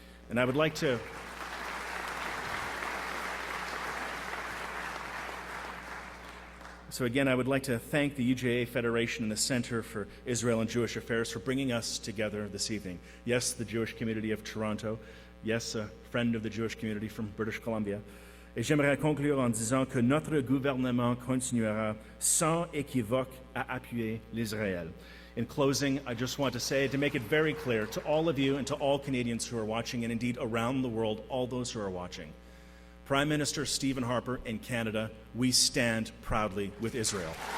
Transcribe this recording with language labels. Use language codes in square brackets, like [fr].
[en] And I would like to I would like to thank the UJA Federation and the Center for Israel and Jewish Affairs for bringing us together this evening. Yes, the Jewish community of Toronto. Yes, a friend of the Jewish community from British Columbia. [fr] Et j'aimerais conclure en disant que notre gouvernement continuera sans équivoque à appuyer l'Israël. [en] In closing, I just want to say, to make it very clear to all of you and to all Canadians who are watching, and indeed around the world, all those who are watching, Prime Minister Stephen Harper in Canada, we stand proudly with Israel.